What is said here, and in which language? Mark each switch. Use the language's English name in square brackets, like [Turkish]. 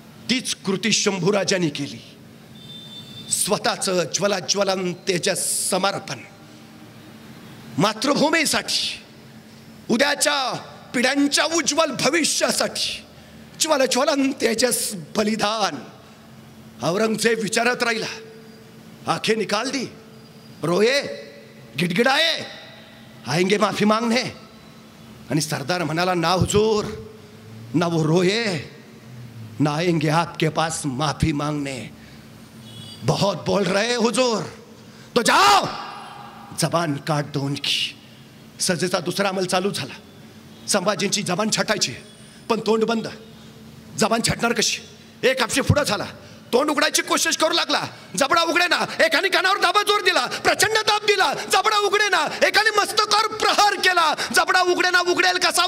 [Marathi] तीच कृती शंभूराजांनी केली. स्वतःचं ज्वलज्वलन तेजस समर्पण मातृभूमीसाठी, उद्याच्या पिढ्यांच्या उज्ज्वल भविष्यासाठी ज्वलज्वलन तेजस बलिदान. औरंगजेब विचारत राहिला, [Hindi] आंखें निकाल दी, रोए, गिडगिडाए, आएंगे माफी मांगने. [Marathi] आणि सरदार म्हणाला, [Hindi] ना हुजूर, ना वो रोए ना आएंगे आपके पास माफी मांगने। बहुत बोल रहे हुजूर, तो जाओ जबान काट दो उनकी। [Marathi] सजेचा दुसरा अंमल चालू झाला। संभाजींची जबान छटायची, पण तोंड बंद। जबान छटणार कशी? एक हापशी पुढं झाला, तोंड उघडायची कोशिश करू लागला, जबडा उघडे ना। एकाने कानावर दाबा जोर दिला, प्रचंड दाब दिला, जबडा उघडे ना। एकाने मस्तकावर प्रहार केला, जबडा उघडे ना। उघडेल कसा?